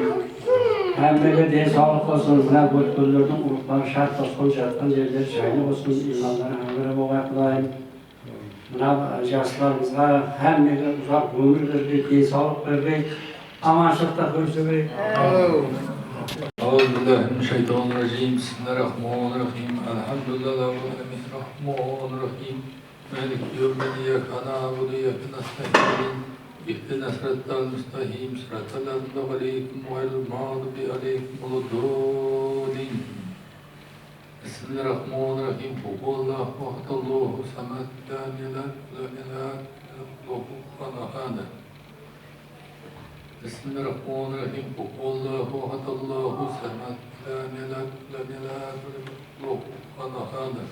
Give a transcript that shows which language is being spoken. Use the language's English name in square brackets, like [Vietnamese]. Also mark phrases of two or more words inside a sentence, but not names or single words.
[Kazakh] Әммеге денсаулық болсын, мына өткендердің ұрықтары шарт болсын, жатқан жерлер жайлы болсын, имандар әмірі болғай Құдайым. Мына жастарымызға әммеге ұзақ өмір бербей, денсаулық бербей, аманшылықта көрсетбей. [Arabic] أعوذ بالله من الشيطان الرجيم بسم الله الرحمن الرحيم الحمد لله رب العالمين الرحمن الرحيم مالك يوم الدين إياك نعبد وإياك نستعين اهدنا الصراط المستقيم صراط الذين أنعمت عليهم غير المغضوب عليهم ولا الضالين بسم الله الرحمن الرحيم قل هو الله أحد الله الصمد لم يلد ولم يولد له كفوا أحد بسم الله الرحمن الرحيم قل هو الله أحد الله الصمد لم يلد ولم يولد له كفوا أحد